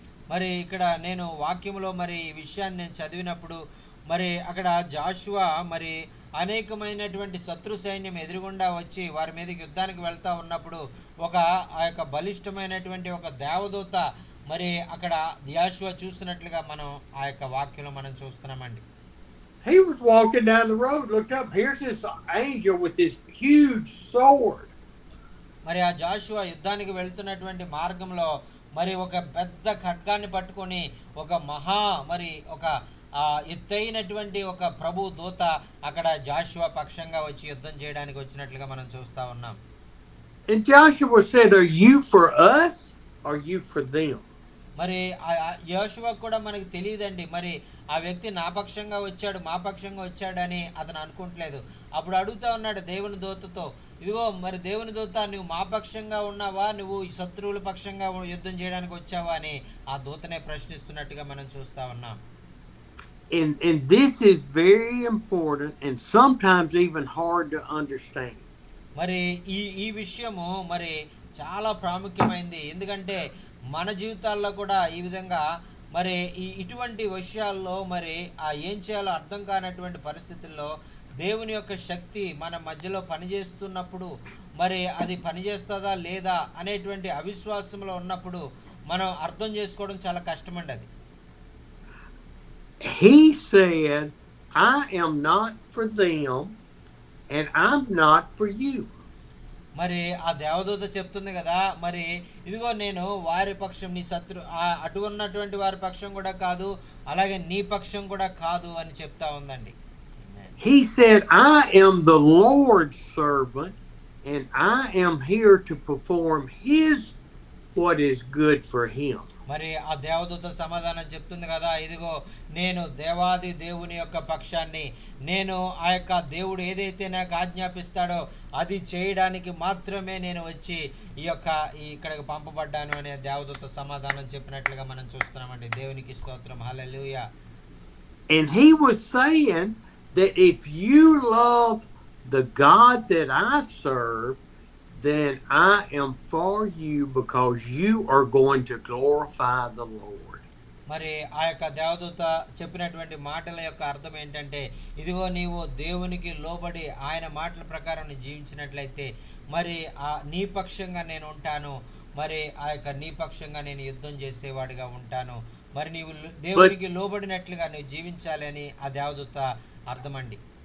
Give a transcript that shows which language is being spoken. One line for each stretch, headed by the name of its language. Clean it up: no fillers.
Telugu: మరి ఇక్కడ నేను వాక్యంలో మరి ఈ విషయాన్ని నేను చదివినప్పుడు మరి అక్కడ జాషువా మరి అనేకమైనటువంటి శత్రు సైన్యం ఎదురుగుండా వచ్చి వారి మీదకి యుద్ధానికి వెళ్తా ఉన్నప్పుడు ఆ యొక్క బలిష్టమైనటువంటి ఒక దేవదూత మరి అక్కడ జాషువా చూసినట్లుగా మనం ఆ యొక్క వాక్యంలో మనం చూస్తున్నామండి.
English: He was walking down the road, looked up, here's this angel with this huge sword.
Telugu: మరి ఆ జాషువా యుద్ధానికి వెళ్తున్నటువంటి మార్గంలో మరి ఒక పెద్ద ఖడ్గాన్ని పట్టుకొని ఒక మరి ఒక ఎత్తైనటువంటి ఒక ప్రభు దూత అక్కడ జాషువా పక్షంగా వచ్చి యుద్ధం చేయడానికి వచ్చినట్లుగా మనం చూస్తా ఉన్నాం.
English: And Joshua said, "Are you for us or are you for them?"
Telugu: మరి యోషువ కూడా మనకు తెలియదండి. మరి ఆ వ్యక్తి నా పక్షంగా వచ్చాడు, మా పక్షంగా వచ్చాడని అతను అనుకుంటలేదు. అప్పుడు అడుగుతా ఉన్నాడు దేవుని దూతతో, ఇదిగో మరి దేవుని దూత, నువ్వు మా పక్షంగా ఉన్నావా, నువ్వు ఈ శత్రువుల పక్షంగా యుద్ధం చేయడానికి వచ్చావా అని ఆ దూతనే ప్రశ్నిస్తున్నట్టుగా మనం చూస్తా ఉన్నాం.
English: And this is very important and sometimes even hard to understand.
Telugu: మరి ఈ విషయము మరి చాలా ప్రాముఖ్యమైంది. ఎందుకంటే మన జీవితాల్లో కూడా ఈ విధంగా మరి ఇటువంటి విషయాల్లో మరి ఏం చేయాలో అర్థం కానటువంటి పరిస్థితుల్లో దేవుని యొక్క శక్తి మన మధ్యలో పనిచేస్తున్నప్పుడు మరి అది పనిచేస్తుందా లేదా అనేటువంటి అవిశ్వాసంలో ఉన్నప్పుడు మనం అర్థం చేసుకోవడం చాలా కష్టమండి అది.
English: He said, I am not for them and I'm not for you.
Telugu: మరి ఆ దేవదూత చెప్తుంది కదా, మరి ఇదిగో నేను వారి పక్షం, నీ అటు ఉన్నటువంటి వారి పక్షం కూడా కాదు, అలాగే నీ పక్షం కూడా కాదు అని చెప్తా ఉందండి.
English: He said, I am the Lord's servant and I am here to perform his what is good for him.
Telugu: మరి ఆ దేవదూత సమాధానం చెప్తుంది కదా, ఇదిగో నేను దేవాది దేవుని యొక్క పక్షాన్ని, నేను ఆ యొక్క దేవుడు ఏదైతే నాకు ఆజ్ఞాపిస్తాడో అది చేయడానికి మాత్రమే నేను వచ్చి ఇక్కడికి పంపబడ్డాను అనే దేవదూత సమాధానం చెప్పినట్లుగా మనం చూస్తున్నామండి. దేవునికి స్తోత్రం, హల్లెలూయా.
English: And he was saying that if you love the God that I serve, then I am for you because you are going to glorify the Lord.
Telugu: మరి ఆ యొక్క దేవదూత చెప్పినటువంటి మాటల యొక్క అర్థం ఏంటంటే, ఇదిగో నీవు దేవునికి లోబడి ఆయన మాటల ప్రకారం జీవించినట్లయితే మరి నీ పక్షంగా నేను ఉంటాను, మరి ఆ యొక్క నీ పక్షంగా నేను యుద్ధం చేసేవాడిగా ఉంటాను, మరి నీవు దేవునికి లోబడినట్లుగా నువ్వు జీవించాలి అని ఆ దేవదూత అర్థమండి.